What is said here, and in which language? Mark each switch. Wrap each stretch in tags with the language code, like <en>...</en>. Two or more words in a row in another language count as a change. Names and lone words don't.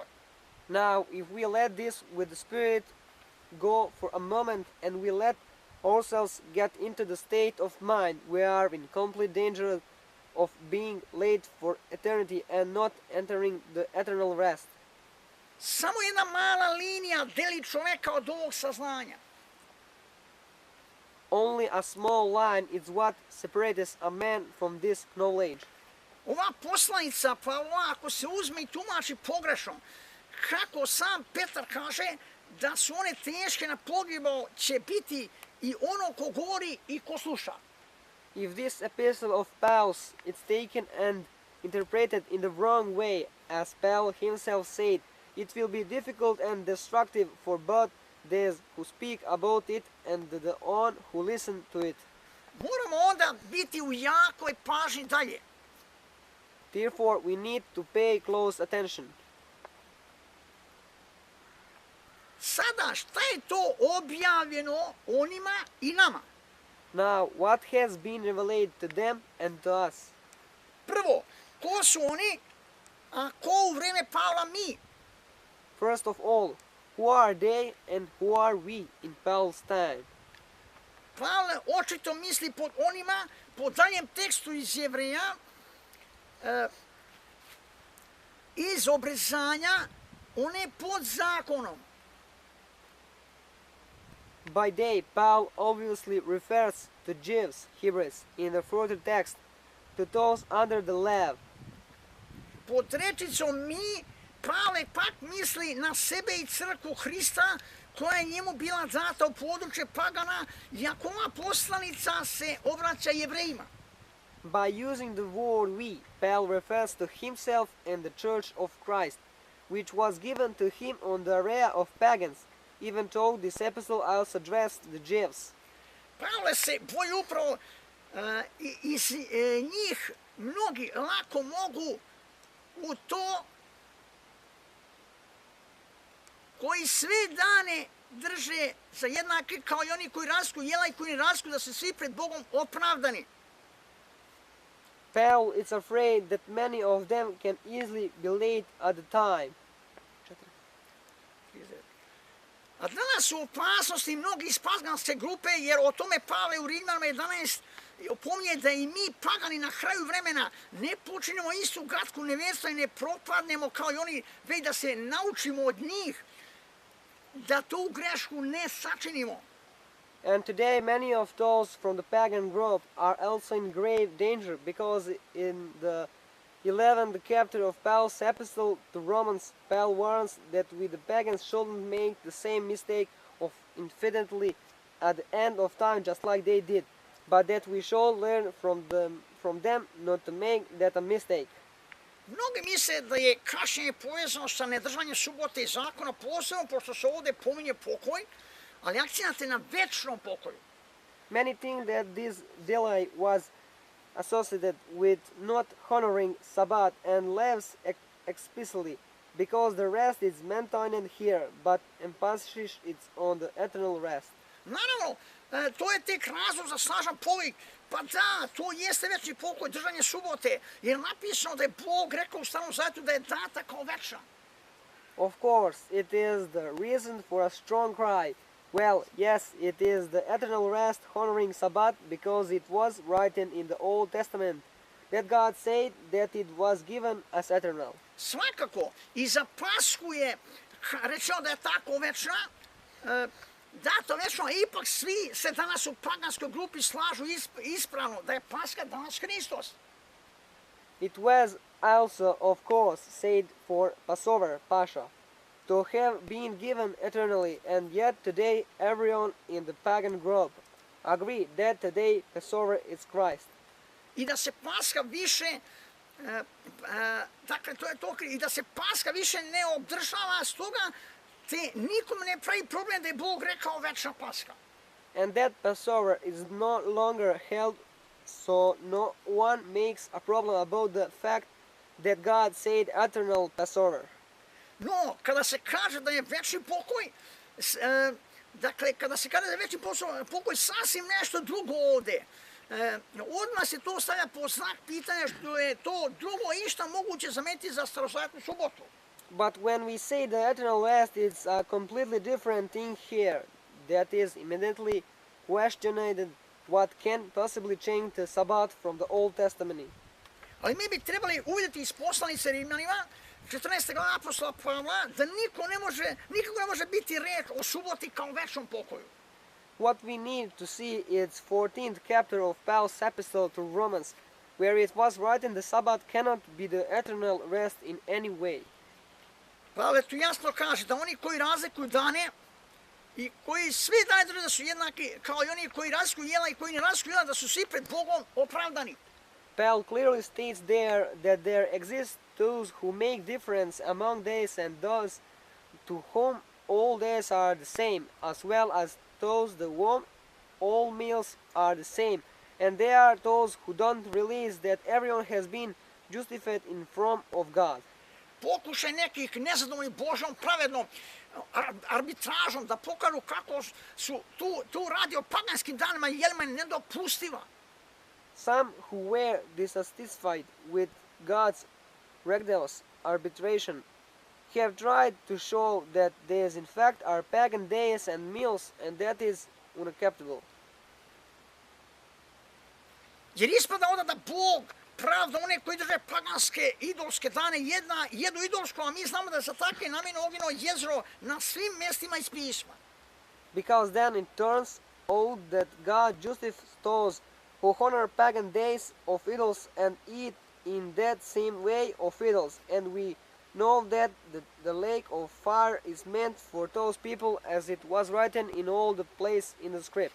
<en>Now, if we let this with the Spirit go for a moment and we let ourselves get into the state of mind, we are in complete danger of being late for eternity and not entering the eternal rest.</en> <sr>Samo jedna mala linija deli čovjeka od ovog saznanja.</sr> <en>Only a small line is what separates a man from this knowledge.</en> <sr>Ova poslanica Pavla, ako se uzme i tumači pogrešno, kako sam Petar kaže da su one teške na pogibao će biti i ono ko govori i ko sluša.</sr> <en>If this epistle of Paul's is taken and interpreted in the wrong way, as Paul himself said, it will be difficult and destructive for both those who speak about it and the one who listen to it.</en> <sr>Moramo onda biti u jakoj pažnji dalje.</sr> <en>Therefore, we need to pay close attention.</en> <sr>Sada, šta je to objavljeno onima i nama?</sr> <en>Now, what has been revealed to them and to us?</en> <sr>Prvo, ko su oni, a ko u vreme Pavla mi?</sr> <en>First of all, who are they and who are we in Paul's time?</en> <sr>Pavle očito misli pod onima, po daljem tekstu iz Jevreja, iz obrezanja, one pod zakonom.</sr> <en>By they, Paul obviously refers to Jews, Hebrews, in the further text, to those under the law.</en> <sr>Pod rečicom mi, Pavle pak misli na sebe i crkvu Hrista, koja je njemu bila data u područje pagana, iako ova poslanica se obraća Jevrejima.</sr> <en>By using the word we, Paul refers to himself and the church of Christ, which was given to him on the area of pagans, even though this epistle also addressed the Jews.</en> <sr>Pavle se boji upravo iz njih mnogi lako mogu u to koji sve dane drže za jednake kao i oni koji raskuju jela i koji ne raskuju, da su svi pred Bogom opravdani.</sr> <en>Paul is afraid that many of them can easily be laid at the time.</en> <sr>A danas su u opasnosti mnogi iz paganske grupe, jer o tome Pavle u Rimljanima 11 opominje da i mi pagani na kraju vremena ne počinemo istu gatku nevjerstva i ne propadnemo kao i oni, već da se naučimo od njih da tu grešku ne sačinimo.</sr> <en>And today many of those from the pagan group are also in grave danger, because in the 11th chapter of Paul's epistle to Romans, Paul warns that we the pagans shouldn't make the same mistake of infidelity at the end of time just like they did, but that we should learn from them not to make that a mistake.</en> <sr>Mnogi misle da je kašnjenje povezano sa nedržanjem subote i zakona, posebno pošto se ovdje pominje pokoj, ali akcenat je na večnom pokoju.</sr> <en>Many think that this delay was associated with not honoring Sabbath and lives explicitly, because the rest is maintained here, but emphasis is on the eternal rest.</en> <sr>Naravno, to je tek razlog za snažan povik. Pa da, to jeste večni pokoj, držanje subote, jer napisano da je Bog rekao u Starom Zavjetu da je data kao večna.</sr> <en>Of course, it is the reason for a strong cry. Well, yes, it is the eternal rest honoring Sabbath, because it was written in the Old Testament that God said that it was given as eternal.</en> <sr>Svakako, i za Pasku je rečeno da je tako večna, dato večno, a ipak svi se danas u paganskoj grupi slažu ispravno da je Paska danas Hristos.</sr> <en>It was also, of course, said for Passover, Pascha, to have been given eternally, and yet today everyone in the pagan group agree that today Passover is Christ.</en> <sr>I da se Paska više, dakle to je to, i da se Paska više ne obdržava, stoga te nikom ne pravi problem da je Bog rekao večna Paska.</sr> <en>And that Passover is no longer held, so no one makes a problem about the fact that God said eternal Passover.</en> <sr>No, kada se kaže da je večni pokoj, dakle, kada se kaže da je večni pokoj sasvim nešto drugo ovdje, odmah se to stavlja po znak pitanja što je to drugo išta moguće zameniti za starozavjetnu subotu.</sr> <en>But when we say the eternal rest, it's a completely different thing here. That is immediately questioned what can possibly change the Sabbath from the Old Testament.</en> <sr>Ali mi bi trebali uvidjeti iz poslanice Rimljanima, 14. glava apostola Pavla, da nikako ne može biti reč o suboti kao večnom pokoju.</sr> <en>What we need to see is 14th chapter of Paul's epistle to Romans, where it was written the Sabbath cannot be the eternal rest in any way.</en> <sr>Pavle tu jasno kaže da oni koji razlikuju dane i koji svi dane drže da su jednaki, kao i oni koji razlikuju jela i koji ne razlikuju jela, da su svi pred Bogom opravdani.</sr> <en>Paul clearly states there that there exist those who make difference among days and those to whom all days are the same, as well as those to whom all meals are the same. And they are those who don't realize that everyone has been justified in front of God.</en> <sr>Pokušaj nekih nezadovoljnih Božom pravednom arbitražom da pokažu kako su tu radi o paganskim danima i jelima nedopustiva.</sr> <en>Some who were dissatisfied with God's righteous arbitration have tried to show that these in fact are pagan days and meals, and that is unacceptable.</en> <sr>Jer ispada onda da Bog pravda one koji drže paganske idolske dane jedu idolsko, a mi znamo da za takve namjene ognjeno jezero na svim mjestima iz pisma.</sr> <en>Because then it turns out that God justifies those who honor pagan days of idols and eat in that same way of idols, and we know that the lake of fire is meant for those people, as it was written in all the place in the script.</en>